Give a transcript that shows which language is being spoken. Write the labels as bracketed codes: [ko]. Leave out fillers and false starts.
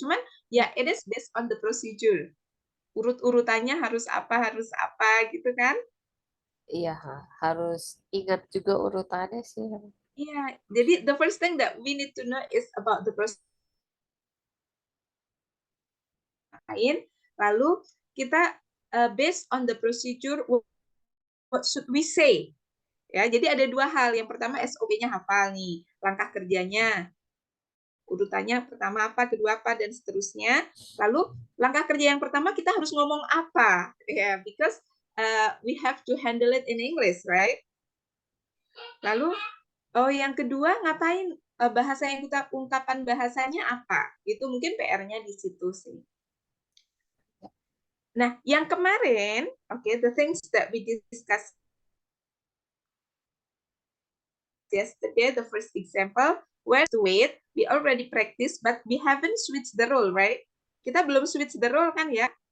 [id] Cuman ya [en] it is based on the procedure. [id] Urut-urutannya harus apa gitu kan? Iya, harus ingat juga urutannya sih. Iya, jadi [en] the first thing that we need to know is about the procedure. [id] Lalu kita [en] based on the procedure, what should we say? [id] Ya, jadi ada dua hal. Yang pertama SOP-nya hafal nih, langkah kerjanya. Urutannya pertama apa, kedua apa, dan seterusnya. Lalu langkah kerja yang pertama kita harus ngomong apa, ya, [en] because we have to handle it in English, right? [id] Lalu yang kedua ngapain, bahasa yang kita ungkapan bahasanya apa? Itu mungkin PR-nya di situ sih. [en] Nah, yang kemarin, the things that we discussed yesterday, the first example, where to wait, we already practice, but we haven't switched the role, right? [id] Kita belum [en] switch the role [id] kan ya?